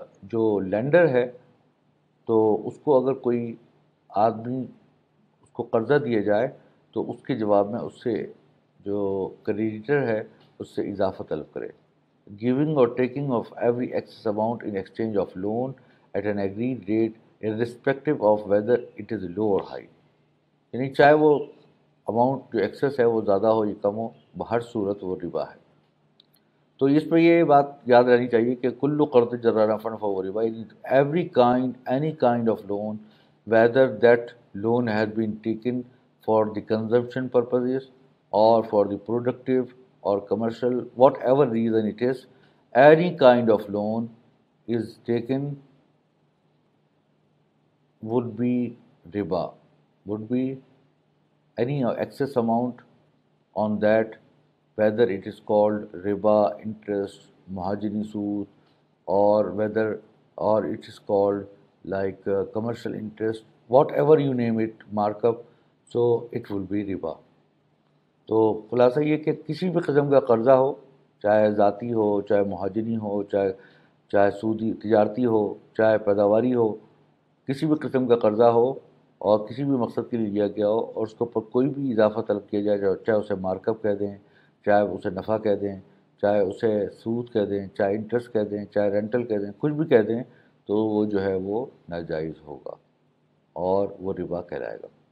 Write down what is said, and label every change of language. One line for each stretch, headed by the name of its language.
Urdu: جو لینڈر ہے تو اس کو اگر کوئی آدمی اس کو قرضہ دیا جائے تو اس کے جواب میں اس سے جو کریڈیٹر ہے اس سے اضافہ طلب کرے،
English: giving or taking of every excess amount in exchange of loan at an agreed rate irrespective of whether it is low or high,
Urdu: یعنی چاہے وہ اماؤنٹ جو ایکسیس ہے وہ زیادہ ہو یا کم ہو، بہر صورت وہ ربا ہے۔ تو اس پہ یہ بات یاد رہنی چاہیے کہ
Arabic: کل قرض جر نفع فهو ربا،
English: Every kind any kind of loan whether that loan has been taken for the consumption purposes or for the productive or commercial, whatever reason it is, any kind of loan is taken would be riba, would be any excess amount on that, whether it is called riba interest, mahajini sood, or whether or it is called like commercial interest, whatever you name it, markup, so it will be riba.
Urdu: تو خلاصہ یہ کہ کسی بھی قسم کا قرضہ ہو، چاہے ذاتی ہو، چاہے مہاجنی ہو، چاہے سودی تجارتی ہو، چاہے پیداواری ہو، کسی بھی قسم کا قرضہ ہو اور کسی بھی مقصد کے لیے لیا گیا ہو اور اس کے اوپر کوئی بھی اضافہ طلب کیا جائے، چاہے اسے مارک اپ کہہ دیں، چاہے اسے نفع کہہ دیں، چاہے اسے سود کہہ دیں، چاہے انٹرسٹ کہہ دیں، چاہے رینٹل کہہ دیں، کچھ بھی کہہ دیں، تو وہ جو ہے وہ ناجائز ہوگا اور وہ ربا کہلائے گا۔